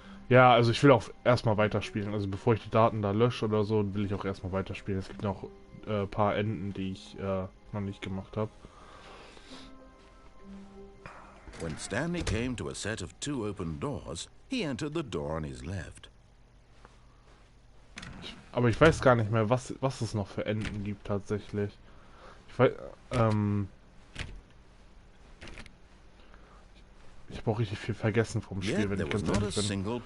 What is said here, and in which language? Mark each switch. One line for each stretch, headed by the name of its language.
German: Ja, also ich will auch erstmal weiterspielen. Also bevor ich die Daten da lösche oder so, will ich auch erstmal weiterspielen. Es gibt noch ein paar Enden, die ich noch nicht gemacht habe.
English: When Stanley came to a set of 2 open doors, he entered the door on his left.
German: Aber ich weiß gar nicht mehr, was es noch für Enden gibt tatsächlich. Ich weiß, ich habe auch richtig viel vergessen vom Spiel, wenn ich ganz ehrlich bin.